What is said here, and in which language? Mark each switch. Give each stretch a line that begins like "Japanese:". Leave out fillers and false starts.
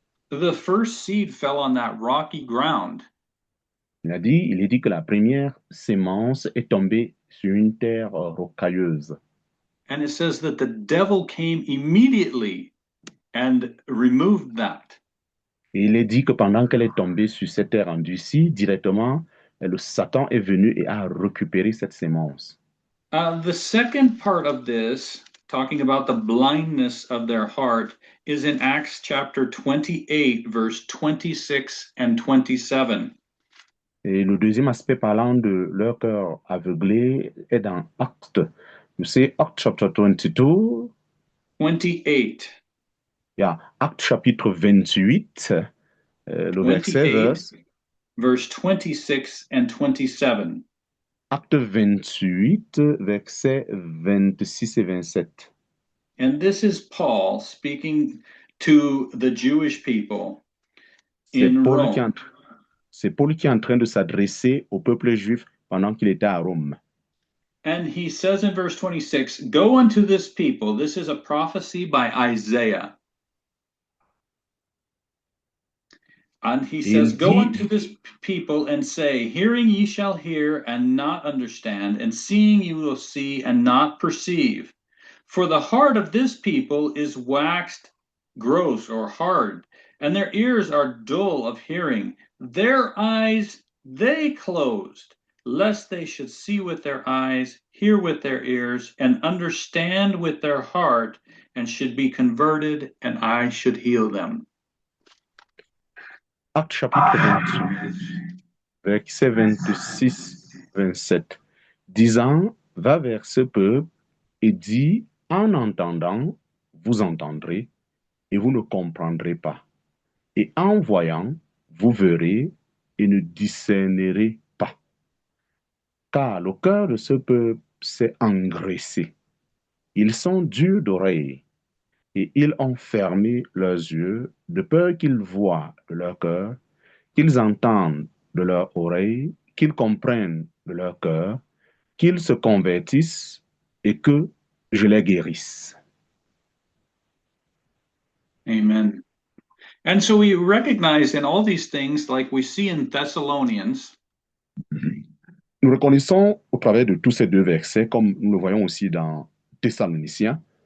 English: The first seed fell on that rocky ground.
French: Il est dit que la première sémence est tombée sur une terre rocailleuse.
English: And it says that the devil came immediately and removed that.
French: Et il est dit que pendant qu'elle est tombée sur cette terre endurcie, directement, le Satan est venu et a récupéré cette sémence.
English: The second part of this talking about the blindness of their heart, is in Acts chapter 28, verse 26 and 27.
French: Et le deuxième aspect parlant de leur cœur aveuglé est dans Actes.
English: You see, Acts chapter 22, 28. yeah,
French: Actes chapitre 28, le verset
English: 28, verse 26 and 27.
French: Acte 28, versets 26 et 27.
English: And this is Paul speaking to the Jewish people
French: C'est
English: in
French: Paul qui est en Rome. C'est Paul qui est en train de s'adresser au peuple juif pendant qu'il était à Rome.
English: And he says in verse 26, "Go unto this people." This is a prophecy by Isaiah. And he says, "Go unto this people and say, hearing ye shall hear and not understand, and seeing you will see and not perceive. For the heart of this people is waxed gross or hard, and their ears are dull of hearing. Their eyes they closed, lest they should see with their eyes, hear with their ears, and understand with their heart, and should be converted, and I should heal them."
French: Acte chapitre 28, verset 26-27, disant, va vers ce peuple et dis, en entendant, vous entendrez, et vous ne comprendrez pas. Et en voyant, vous verrez et ne discernerez pas. Car le cœur de ce peuple s'est engraissé. Ils sont durs d'oreille, et ils ont fermé leurs yeux, de peur qu'ils voient de leur cœur, qu'ils entendent de leur oreille, qu'ils comprennent de leur cœur, qu'ils se convertissent et que je les guérisse. Amen.
English: And so we recognize in all these things, like we see in Thessalonians,
French: Nous reconnaissons au travers de tous ces deux versets, comme nous le voyons aussi dans Thessaloniciens,